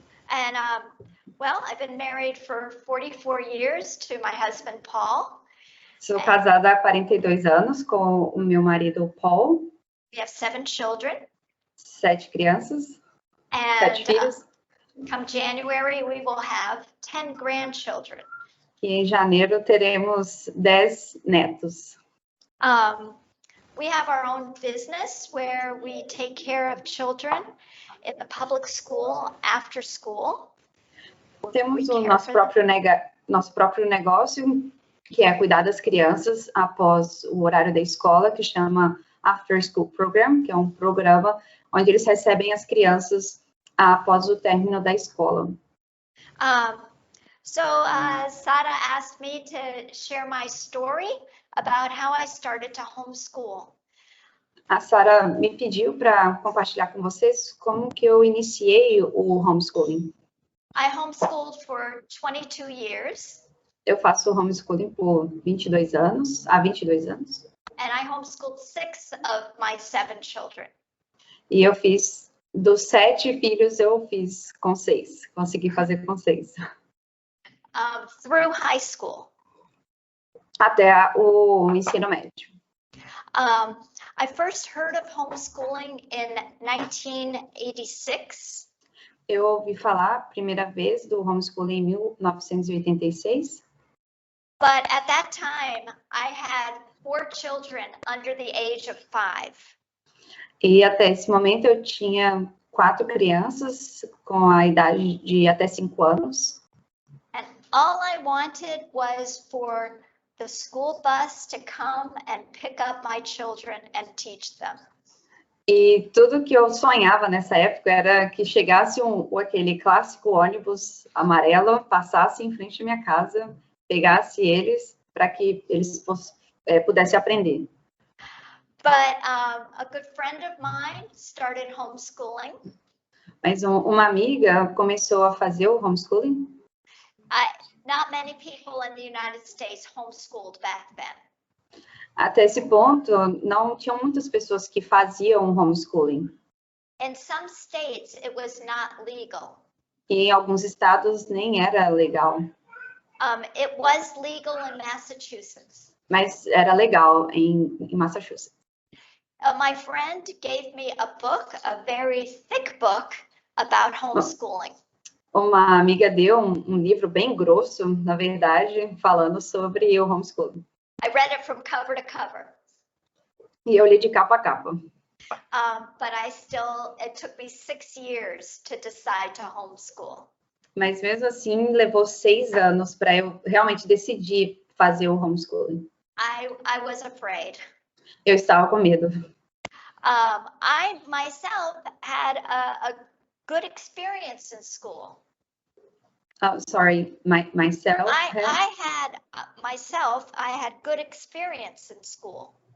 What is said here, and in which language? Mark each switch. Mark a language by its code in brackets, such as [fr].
[en] And, well, I've been married for 44 years to my husband, Paul. [pt] Sou casada há 42 anos com o meu marido, Paul. [en] We have 7 children. [pt] 7 crianças, 7 filhos. [en] Come January, we will have 10 grandchildren. [pt] E em janeiro teremos 10 netos. [en] We have our own business where we take care of children in the public school after school. [pt] Temos o nosso próprio negócio, que é cuidar das crianças após o horário da escola, que chama After School Program, que é um programa onde eles recebem as crianças após o término da escola. [en] So Sada asked me to share my story about how I started to homeschool. [pt] A Sara me pediu para compartilhar com vocês como que eu iniciei o homeschooling. [en] I homeschooled for 22 years. [pt] Eu faço homeschooling por 22 anos, há 22 anos. [en] And I homeschooled 6 of my 7 children. [pt] E eu fiz, dos 7 filhos, eu fiz com 6. Consegui fazer com 6. [en] Through high school. [pt] Até o ensino médio. [en] I first heard of homeschooling in 1986. [pt] Eu ouvi falar a primeira vez do homeschooling em 1986. [en] But at that time, I had 4 children under the age of 5. [pt] E até esse momento eu tinha 4 crianças com a idade de até 5 anos. [en] And all I wanted was for the school bus to come and pick up my children and teach them. [pt] E tudo que eu sonhava nessa época era que chegasse aquele clássico ônibus amarelo, passasse em frente à minha casa, pegasse eles para que eles pudessem aprender. [en] But a good friend of mine started homeschooling. [pt] Mas uma amiga começou a fazer o homeschooling. [en] Not many people in the United States homeschooled back then. [pt] Até esse ponto, não tinham muitas pessoas que faziam homeschooling. [en] In some states, it was not legal. [pt] E em alguns estados nem era legal. [en] It was legal in Massachusetts. [pt] Mas era legal em Massachusetts. [en] My friend gave me a book, a very thick book, about homeschooling. [pt] Uma amiga deu um livro bem grosso, na verdade, falando sobre o homeschooling. [en] I read it from cover to cover. [pt] E eu li de capa a capa. [en] But it took me 6 years to decide to homeschool. [pt] Mas mesmo assim, levou 6 anos para eu realmente decidir fazer o homeschooling. [en] I was afraid. [pt] Eu estava com medo. [en] I myself had a good experience in school. Sorry, myself. I had good experience in school.